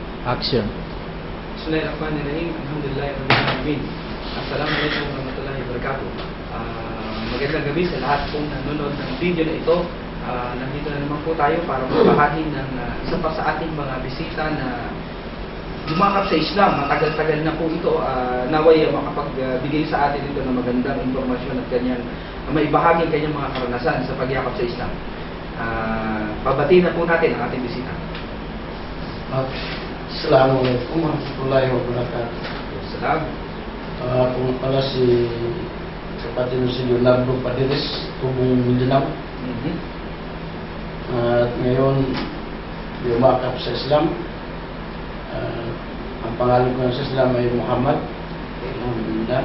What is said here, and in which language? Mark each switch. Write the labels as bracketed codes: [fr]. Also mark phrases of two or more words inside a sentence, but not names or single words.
[ar] Action. بسم الله الرحمن الرحيم. الحمد لله رب العالمين. السلام عليكم ورحمة الله وبركاته. [tl] Magandang gabi sa lahat pong nanonood ng video na ito. Nandito na naman po tayo para magbahagi ng isa pa sa ating mga bisita na lumakap sa Islam. Matagal-tagal na po ito. Naway makapagbigay sa atin ito ng magandang impormasyon at kanyang maibahagi ang kanyang mga karanasan sa pagyakap sa Islam. Babatiin na po natin ang ating bisita. [ar] السلام عليكم ورحمة الله وبركاته. Salam. [tl] Kung pala si kapatid si Leonardo Padres, Tubong Mindanao. At ngayon, lumakap sa Islam. Ang pangalan ko sa Islam ay Muhammad. Alhamdulillah.